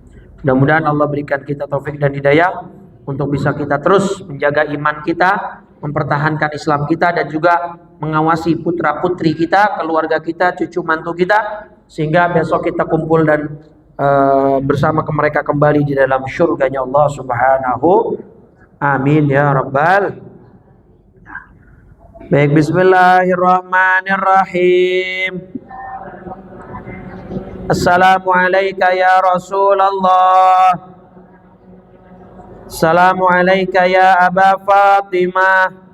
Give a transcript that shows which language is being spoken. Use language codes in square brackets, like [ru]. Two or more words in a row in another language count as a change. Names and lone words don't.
[id] Mudah-mudahan Allah berikan kita taufik dan hidayah untuk bisa kita terus menjaga iman kita, mempertahankan Islam kita, dan juga mengawasi putra-putri kita, keluarga kita, cucu mantu kita, sehingga besok kita kumpul dan bersama mereka kembali di dalam syurganya Allah Subhanahu. [ar] آمين يا رب. [id] Baik, bismillahirrahmanirrahim. [ar] السلام عليكم يا رسول الله. السلام عليكم يا أبا فاطمة.